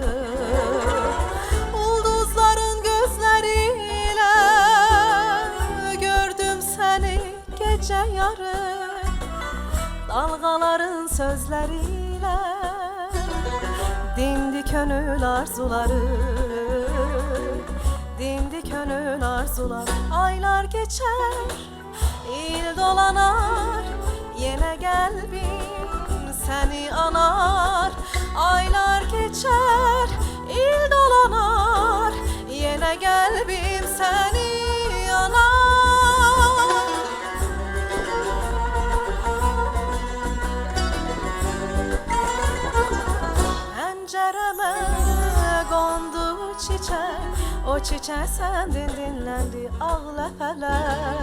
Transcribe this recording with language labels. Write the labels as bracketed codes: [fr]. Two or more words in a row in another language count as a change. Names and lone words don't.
[az] Ulduzların gözləriyle gördüm səni gecə yarı. Dalğaların sözləriyle dindi könül arzuları. Dindi könül arzuları. [tr] Aylar geçer, il dolanar, yine gelbim seni anar. Aylar geçer, il dolanar, yine gelbim seni anar. [az] Pəncərəmə qondu çiçək, o çiçək səndin dinləndi ağ ləpələr.